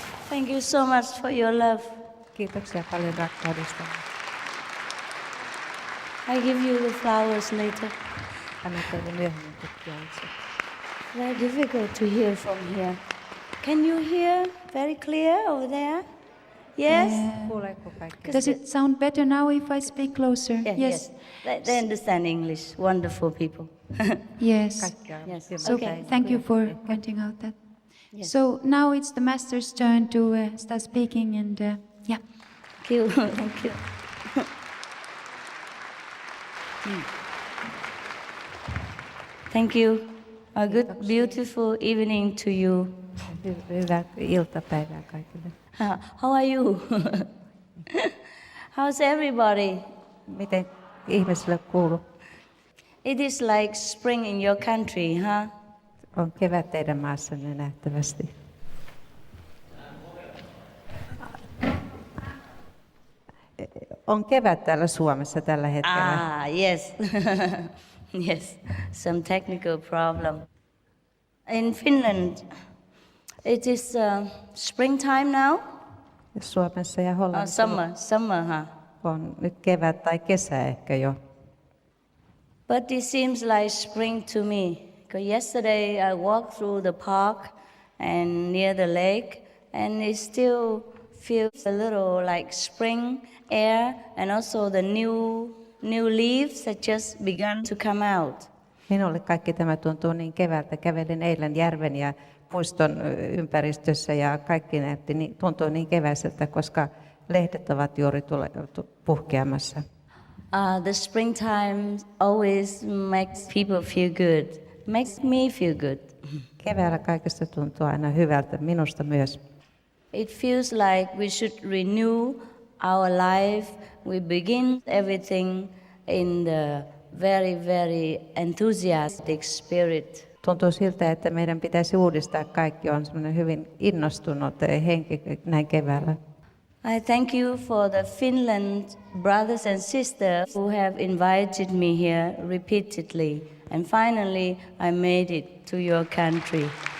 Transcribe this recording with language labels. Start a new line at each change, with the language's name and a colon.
English: Thank you so much for your love.
Finnish: Kiitoksia paljon rakkaudesta.
English: I give you the flowers later.
Finnish: Annan teille myöhemmin tutkiaisia.
English: Very difficult to hear from here. Can you hear very clear over there? Yes?
Finnish: Kuuleeko kaikki?
English: Does it sound better now if I speak closer? Yes. They understand English. Wonderful people. Yes.
Finnish: Kaikkia.
English: Yes. So Okay. thank you for pointing out that. Yes. So now it's the master's turn to start speaking and yeah. Thank you. Thank you. Thank you. A good, beautiful evening to you.
Finnish: Hyvää iltapäivää kaikille.
English: How are you? How's everybody?
Finnish: Miten ihmisille kuuluu?
English: It is like spring in your country, huh?
Finnish: On kevät teidän maassanne nähtävästi. On kevät täällä Suomessa tällä hetkellä. Yes.
English: Yes, some technical problem. In Finland, it is springtime now?
Finnish: Suomessa ja Hollannissa
English: Summer, huh?
Finnish: on nyt kevät tai kesä ehkä jo.
English: But it seems like spring to me. Because yesterday I walked through the park and near the lake, and it still feels a little like spring air, and also the new leaves that just begun to come out.
Finnish: Minulle kaikki tämä tuntuu niin keväältä. Kävelin eilen järven ja puiston ympäristössä ja kaikki tuntuu niin keväiseltä, koska lehdet ovat juuri puhkeamassa.
English: The springtime always makes people feel good. Makes me feel good.
Finnish: Keväällä kaikesta tuntuu aina hyvältä, minusta myös.
English: It feels like we should renew our life. We begin everything in the very, very enthusiastic spirit.
Finnish: Tuntuu siltä, että meidän pitäisi uudistaa kaikki. On semmoinen hyvin innostunut henki näin keväällä.
English: I thank you for the Finland brothers and sisters who have invited me here repeatedly. And finally, I made it to your country.